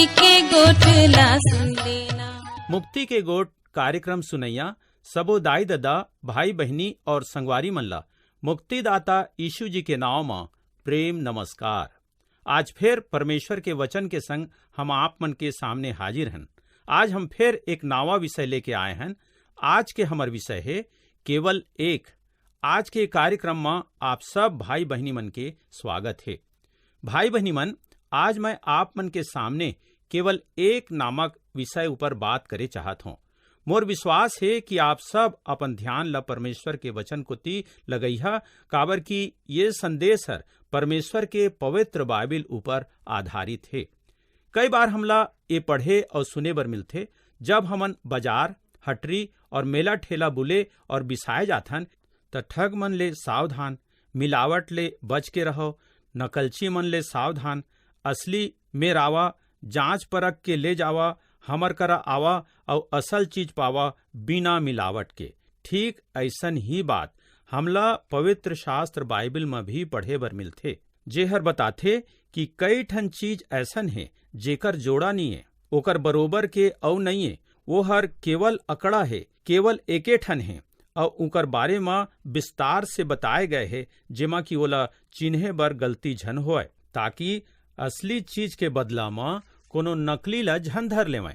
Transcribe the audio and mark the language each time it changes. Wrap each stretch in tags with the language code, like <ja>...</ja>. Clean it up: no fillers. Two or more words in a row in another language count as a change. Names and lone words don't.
<hne>गोठ ला सुन लेना। मुक्ति के गोट कार्यक्रम सुनैया सबो दाई ददा भाई बहनी और संगवारी मल्ला मुक्तिदाता यीशु जी के नाव में प्रेम नमस्कार। आज फिर परमेश्वर के वचन के संग हम आप मन के सामने हाजिर हैं। आज हम फिर एक नवा विषय लेके आए हैं। आज के हमार विषय है केवल एक। आज के कार्यक्रम में आप सब भाई बहनी मन के स्वागत है। भाई बहनी मन, आज मैं आप मन के सामने केवल एक नामक विषय ऊपर बात करे चाहत हूँ। मोर विश्वास है कि आप सब अपन ध्यान ला परमेश्वर के वचन को ती लगैहा, काबर की ये संदेश हर परमेश्वर के पवित्र बाइबिल ऊपर आधारित है। कई बार हमला ये पढ़े और सुने बर मिलते, जब हमन बाजार हटरी और मेला ठेला बुले और बिसाए जाथन त ठग मन ले सावधान, मिलावट ले बच के रहो, नकलची मन ले सावधान, असली में रावा, जांच परख के ले जावा, हमर करा आवा और असल चीज पावा बिना मिलावट के। ठीक ऐसन ही बात हमला पवित्र शास्त्र बाइबिल में भी पढ़े बर मिलथे, जेहर बताथे कि कई ठन चीज ऐसन है जेकर जोड़ा नहीं है, ओकर बरोबर के औ नहीं है, वो हर केवल अकड़ा है, केवल एके ठन है और उनकर बारे में विस्तार से बताए गए है, जेमा कि ओला चिन्हे बर गलती झन होए, ताकि असली चीज के बदला में कोनो नकली ला झन धर लेवै।</hne>